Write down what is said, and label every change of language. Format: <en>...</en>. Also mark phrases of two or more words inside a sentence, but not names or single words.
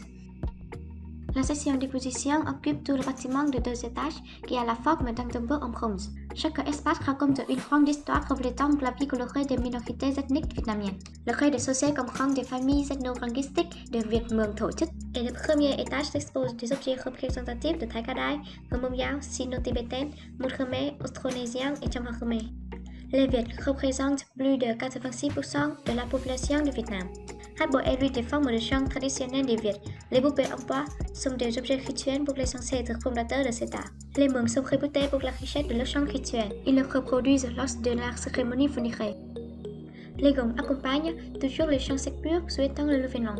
<fr>La section d'exposition occupe tout le bâtiment de 2 étages qui a la forme d'un tambour en bronze. Chaque espace raconte une grande histoire reflétant la vie colorée des minorités ethniques vietnamiennes. Le rez-de-chaussée comprend des familles ethno-linguistiques de Việt Mường Thổ Chức et le premier étage expose des objets représentatifs de Thái Ca Đai, Người Mông Dao, Sino-Tibétaine, Môn Khmer, Austronésien et Cham Khmer. Les Việt représentent plus de 86% de la population du Vietnam. Hát bội hérite des formes de chant traditionnelles des Việt. Les poupées en bois sont des objets rituels pour les ancêtres fondateurs de cet art. Les Mường sont réputés pour la richesse de leur chant rituel. Ils le reproduisent lors de la cérémonie funéraire. Les gongs accompagnent toujours les chants sépulcres souhaitant le lever-nom.</fr>